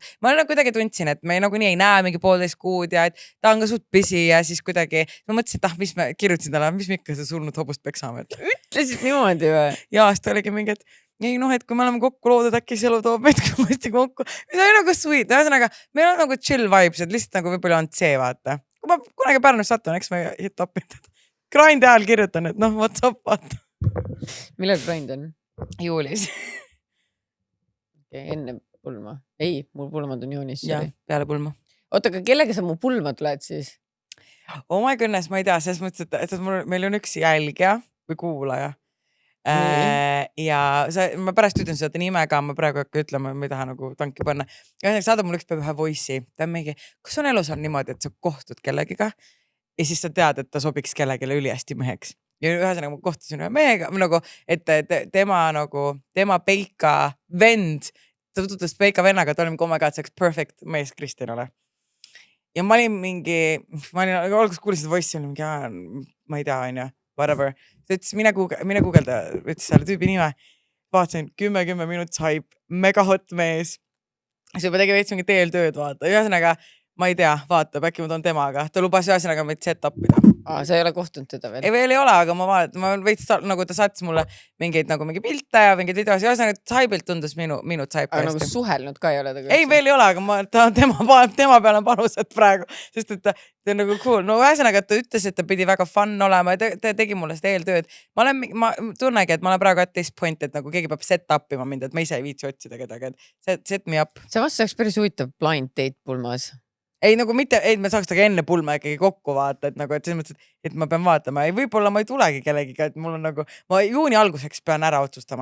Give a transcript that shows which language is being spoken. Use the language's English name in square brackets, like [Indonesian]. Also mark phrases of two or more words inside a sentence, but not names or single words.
[Estonian] Ma kuidagi tundsin, et me nii ei näe mingi poolteist kuud ja et ta on ka suht pisi ja siis kuidagi ma mõtlesin, et mis ma kirjutasin talle, mis me ikka seda surnud hobust peksame. Ütlesid niimoodi või? Ja siis ta oligi mingi, et ei et kui me oleme kokku loodud, äkki see elu toob meid kõvasti kokku. See oli sweet, ühesõnaga meil on [English] chill vibes, [Estonian] et lihtsalt võib-olla on see vaata. Kui ma kunagi Pärnus satun, eks ma [English] hit upin. [Estonian] Grind ajal kirjutan, et [English] what's up [Estonian] vaata. Millal grind on? Juulis. Enne pulma. Ei, mul pulmad on juunis. Ja, peale pulma. Oota, aga kellega sa mu pulma tuled siis? [English] Oh my goodness, [Estonian] ma ei tea, selles mõttes, et meil on üks jälgija või kuulaja. ja ma pärast ütlen seda nime ka, ma praegu hakka ütlema, ma ei taha nagu tanki panna. Saada mulle ükspäev ühe voice'i, ta on mingi, kas on elus on niimoodi, et sa kohtud kellegiga ja siis sa tead, et ta sobiks kellegile ülihästi meheks. Ja ühesõnaga ma kohtusin ühe mehega, nagu, et tema Peika vend, ta tutvus Peika vennaga, ta oli mingi, [English] oh my god, [Estonian] see oleks perfect mees Kristjanale. Ja ma olin alguses kuulisin voice'i, olin mingi, ma ei tea, on ju, whatever. Ta ütles, mine guugelda, ütles selle tüübi nime. Vaatasin 10 minutit hype, mega hot mees. See juba tegi veits mingi eeltööd vaata. Ühesõnaga, ma ei tea, vaatab, äkki ma toon temaga. Ta lubas ühesõnaga meid set-upida. Sa ei ole kohtunud teda veel? Ei, veel ei ole, aga ma vaatan, veits nagu ta saatis mulle mingeid pilte ja mingeid videosi. Ühesõnaga, saibilt tundus minu saib. Aga nagu suhelnud ka ei ole ta? Ei, veel ei ole, aga tema peal on panused praegu, sest et ta on nagu cool. No ühesõnaga, ta ütles, et ta pidi väga fun olema ja ta tegi mulle seda eeltööd. Ma tunnegi, et ma olen praegu [English] at this point, [Estonian] et nagu keegi peab set upima mind, et ma ise ei viitsi otsida kedagi, et [English] set me up. [Estonian] See vast saaks päris huvitav [English] blind date [Estonian] pulmas. Ei nagu mitte, me saaks taga enne pulma ikkagi kokku vaata, et nagu, et selles mõttes, et ma pean vaatama. Ei, võib-olla ma ei tulegi kellegiga, et mul on nagu, ma juuni alguseks pean ära otsustama.